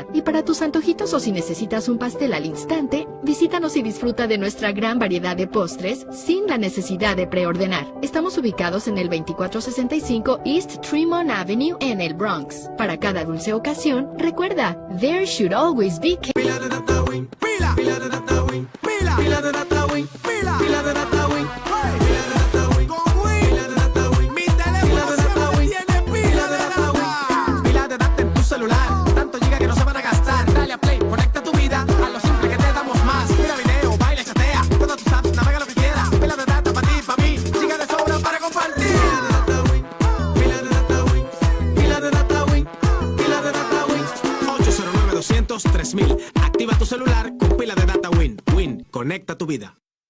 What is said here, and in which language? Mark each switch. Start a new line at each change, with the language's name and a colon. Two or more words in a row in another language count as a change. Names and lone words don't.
Spanish: Y para tus antojitos o si necesitas un pastel al instante, visítanos y disfruta de nuestra gran variedad de postres sin la necesidad de preordenar. Estamos ubicados en el 2465 East Tremont Avenue en el Bronx. Para cada dulce ocasión, recuerda,
English: There Should Always Be Cake.
Spanish: Pila de data win, pila de data win, pila de data win, pila de data win, pila de data win, con win, pila de data win. Mi teléfono siempre tiene pila de data win. Pila de data en tu celular, tanto giga que no se van a gastar. Dale a play, conecta tu vida a lo simple que te damos más. Mira video, baila, chatea, todas tus apps, navega lo que quieras. Pila de data para ti, para mí, giga de sobra para compartir. Pila de data win, pila de data win, pila de data win, 809-200-3000. Activa tu celular con pila de data Win. Win, conecta tu vida.